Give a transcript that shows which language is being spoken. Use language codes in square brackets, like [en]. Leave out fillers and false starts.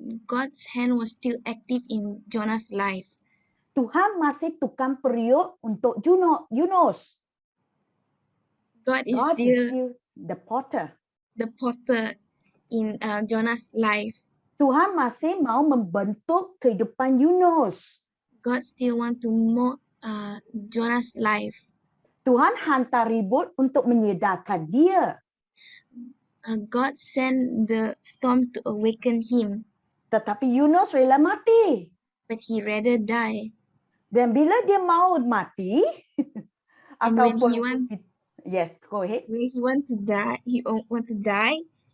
[en] God's hand was still active in Jonah's life. [ms] Tuhan masih tukang periuk untuk Yunus. [en] God is still the potter. The potter in Jonah's life. [ms] Tuhan masih mau membentuk kehidupan Yunus. [en] God still want to mold Jonah's life. [ms] Tuhan hantar ribut untuk menyedarkan dia. [en] God sent the storm to awaken him. [ms] Tetapi Yunus rela mati. [en] But he rather die. [ms] Dan bila dia mau mati, [en] and yes, go ahead. When he want to die,